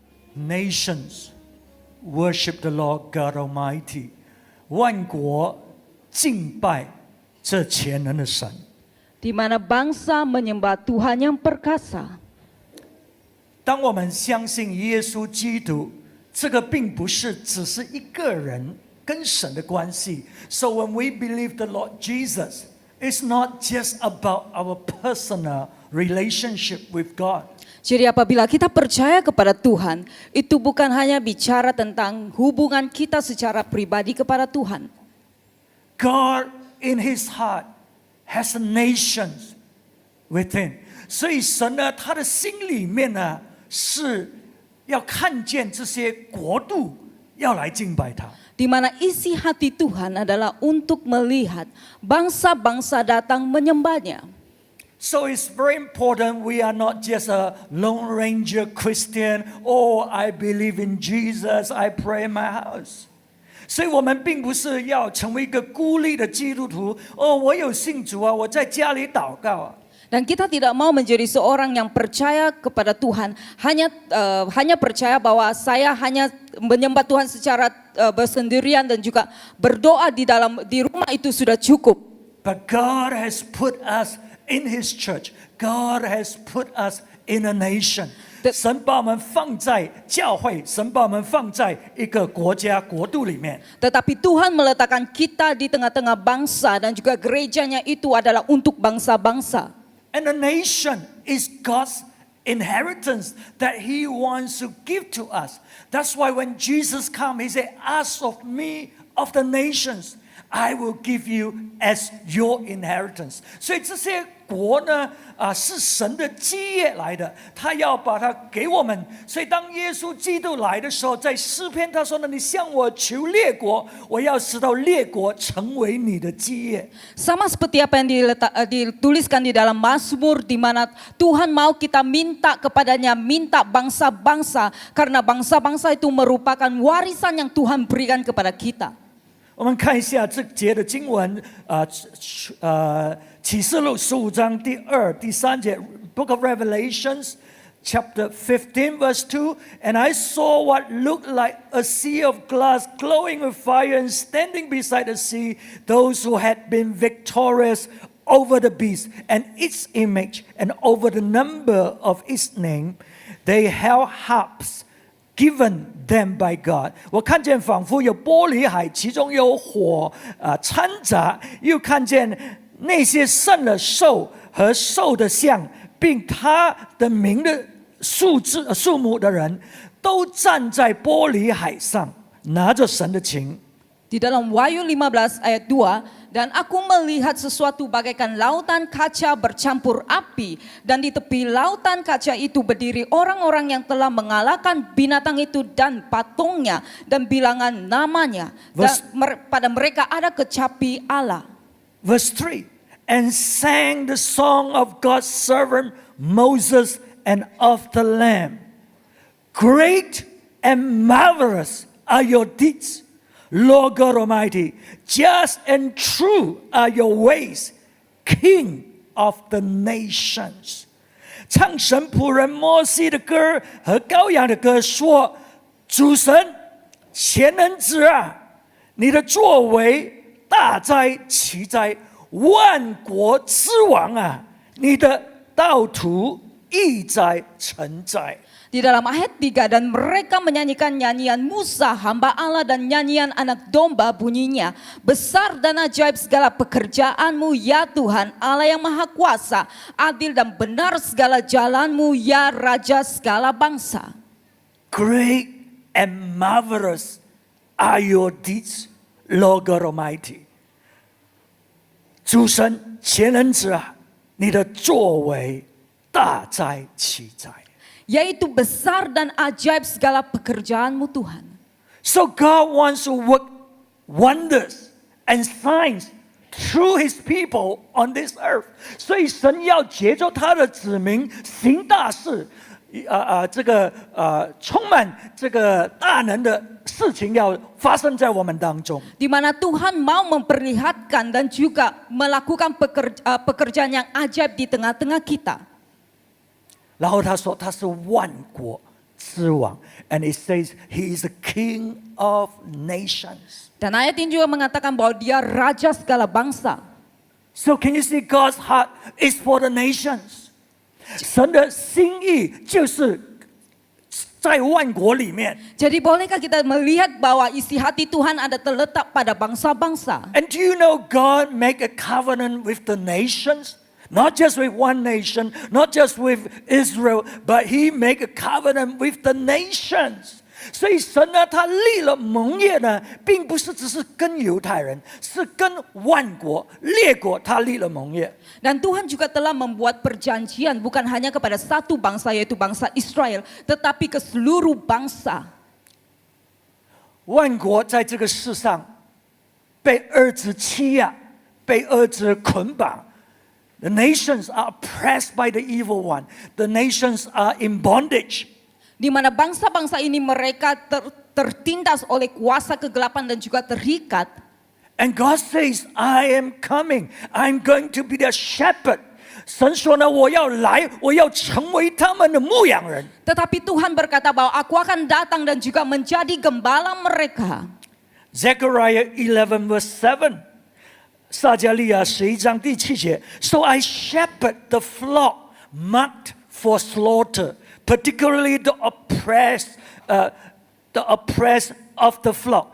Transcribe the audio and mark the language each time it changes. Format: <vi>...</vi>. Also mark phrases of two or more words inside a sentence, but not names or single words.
<en>nations worship the Lord God Almighty.</en> <zh>万国敬拜这全能的神。</zh> <id>Di mana bangsa menyembah Tuhan yang perkasa.</id> <zh>当我们相信耶稣基督，这个并不是只是一个人跟神的关系。</zh> <en>So when we believe the Lord Jesus, it's not just about our personal relationship with God.</en> <id>Jadi apabila kita percaya kepada Tuhan, itu bukan hanya bicara tentang hubungan kita secara pribadi kepada Tuhan.</id> <en>God in His heart has nations within.</en> <zh>所以神呢，他的心里面呢，是要看见这些国度要来敬拜他。</zh> <id>Di mana isi hati Tuhan adalah untuk melihat bangsa-bangsa datang menyembahnya.</id> <en>So it's very important we are not just a Lone Ranger Christian. Oh, I believe in Jesus, I pray in my house.</en> <zh>所以我们并不是要成为一个孤立的基督徒。哦，我有信主啊，我在家里祷告啊。</zh> <id>Dan kita tidak mau menjadi seorang yang percaya kepada Tuhan, hanya percaya bahwa saya hanya menyembah Tuhan secara bersendirian dan juga berdoa di rumah itu sudah cukup.</id> <en>But God has put us in His church. God has put us in a nation.</en> <zh>神把我们放在教会，神把我们放在一个国家国度里面。</zh> <id>Tetapi Tuhan meletakkan kita di tengah-tengah bangsa dan juga gerejanya itu adalah untuk bangsa-bangsa.</id> <en>And the nation is God's inheritance that He wants to give to us. That's why when Jesus came, He said, "Ask of me of the nations, I will give you as your inheritance."</en> <zh>所以这些国呢，是神的基业来的，他要把它给我们。所以当耶稣基督来的时候，在诗篇他说呢：“你向我求列国，我要使到列国成为你的基业。”</zh> <id>Sama seperti apa yang dituliskan di dalam Mazmur, di mana Tuhan mau kita minta kepadanya, minta bangsa-bangsa, karena bangsa-bangsa itu merupakan warisan yang Tuhan berikan kepada kita.</id> <zh>我们看一下这节的经文，启示录15章第2、第3节 ，</zh> <en>Book of Revelations, chapter 15, verse 2. And I saw what looked like a sea of glass glowing with fire, and standing beside the sea, those who had been victorious over the beast and its image, and over the number of its name, they held harps given them by God.</en> <zh>我看见仿佛有玻璃海，其中有火掺杂，又看见那些胜了兽和兽的像，并他的名的数目的人，都站在玻璃海上，拿着神的琴。</zh> <id>Di dalam Wahyu 15 ayat 2, dan aku melihat sesuatu bagaikan lautan kaca bercampur api, dan di tepi lautan kaca itu berdiri orang-orang yang telah mengalahkan binatang itu dan patungnya dan bilangan namanya. Dan pada mereka ada kecapi Allah.</id> <en>Verse 3, and sang the song of God's servant Moses and of the Lamb. Great and marvelous are your deeds, Lord God Almighty. Just and true are your ways, King of the nations.</en> <zh>唱神仆人摩西的歌和羔羊的歌，说：主神，全能者啊，你的作为大哉奇哉，万国之王啊，你的道途义哉诚哉。</zh> <id>Di dalam ayat 3, dan mereka menyanyikan nyanyian Musa, hamba Allah, dan nyanyian anak domba bunyinya. Besar dan ajaib segala pekerjaanmu ya Tuhan, Allah yang maha kuasa. Adil dan benar segala jalanmu ya Raja segala bangsa.</id> <en>Great and marvelous are your deeds, Lord God Almighty.</en> <zh>主神全能者啊，你的作为大哉奇哉。</zh> <id>Yaitu besar dan ajaib segala pekerjaanmu Tuhan.</id> <en>So God wants to work wonders and signs through His people on this earth.</en> <zh>所以神要借着他的子民行大事，充满这个大能的事情要发生在我们当中。</zh> <id>Di mana Tuhan mau memperlihatkan dan juga melakukan pekerjaan yang ajaib di tengah-tengah kita.</id> <zh>然后他说他是万国之王。</zh> <en>And it says he is the king of nations.</en> <id>Dan ayat ini juga mengatakan bahwa dia raja segala bangsa.</id> <en>So can you see God's heart is for the nations?</en> <zh>神的心意就是在万国里面。</zh> <id>Jadi bolehkah kita melihat bahwa isi hati Tuhan ada terletak pada bangsa-bangsa?</id> <en>And do you know God make a covenant with the nations? Not just with one nation, not just with Israel, but he make a covenant with the nations.</en> <zh>所以神呢，他立了盟约呢，并不是只是跟犹太人，是跟万国列国，他立了盟约。</zh> <id>Dan Tuhan juga telah membuat perjanjian bukan hanya kepada satu bangsa yaitu bangsa Israel, tetapi ke seluruh bangsa.</id> <zh>万国在这个世上被恶之欺压，被恶之捆绑。</zh> <en>The nations are oppressed by the evil one. The nations are in bondage.</en> <id>Di mana bangsa-bangsa ini mereka tertindas oleh kuasa kegelapan dan juga terikat.</id> <en>And God says, I am coming. I'm going to be the shepherd.</en> <zh>神说呢，我要来，我要成为他们的牧羊人。</zh> <id>Tetapi Tuhan berkata bahwa aku akan datang dan juga menjadi gembala mereka.</id> <en>Zechariah 11 verse 7.</en> <zh>撒迦利亚11章第7节</zh> <en>So I shepherd the flock marked for slaughter, particularly the oppressed of the flock.</en>